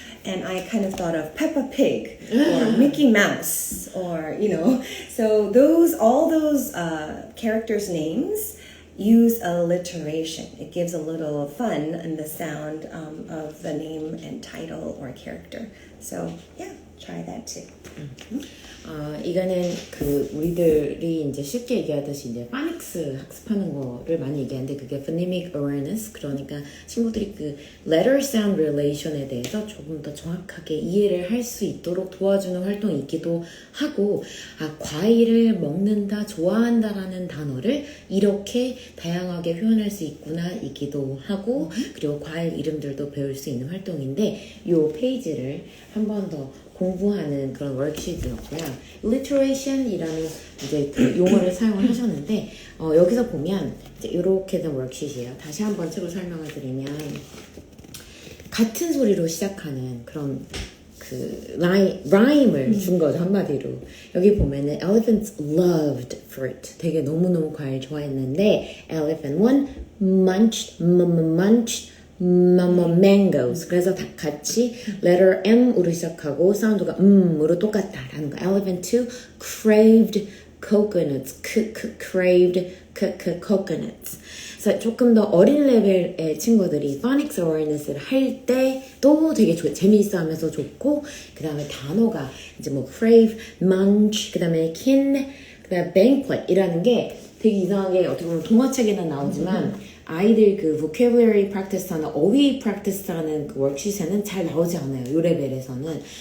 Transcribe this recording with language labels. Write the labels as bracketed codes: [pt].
[en] And I kind of thought of Peppa Pig or Mickey Mouse, or, so all those characters' names use alliteration. It gives a little fun in the sound of the name and title or character. So yeah, try that too. [ko] 이거는 우리들이 이제 쉽게 얘기하듯이 이제 파닉스 학습하는 거를 많이 얘기하는데, 그게 phonemic awareness, 그러니까 친구들이 그 letter sound relation에 대해서 조금 더 정확하게 이해를 할 수 있도록 도와주는 활동이 있기도 하고, 과일을 먹는다, 좋아한다라는 단어를 이렇게 다양하게 표현할 수 있구나 이기도 하고, 그리고 과일 이름들도 배울 수 있는 활동인데, 이 페이지를 한 번 더 공부하는 그런 워크시트였고요. alliteration이라는 이제 그 용어를 사용을 하셨는데, 여기서 보면 이제 이렇게 된 워크시트예요. 다시 한번 책을 설명을 드리면, 같은 소리로 시작하는 그런 그 라임을 준 거죠, 한마디로. 여기 보면은 [en] elephants loved fruit. [ko] 되게 너무너무 과일 좋아했는데, [en] elephant 1 munched mangoes. [ko] 그래서 다 같이 letter M으로 시작하고 사운드가 으로 똑같다라는 거. [en] Elephant 2 craved coconuts. craved coconuts. [ko] 그래서 조금 더 어린 레벨의 친구들이 phonics awareness를 할 때도 되게 재미있어 하면서 좋고, 그 다음에 단어가 이제 뭐 crave, munch, 그 다음에 kin, 그 다음에 banquet 이라는 게 되게 이상하게 어떻게 보면 동화책에는 나오지만 아이들 그 vocabulary practice하는 어휘 practice하는 그 워크시트에는 잘 나오지 않아요. 이 레벨에서는.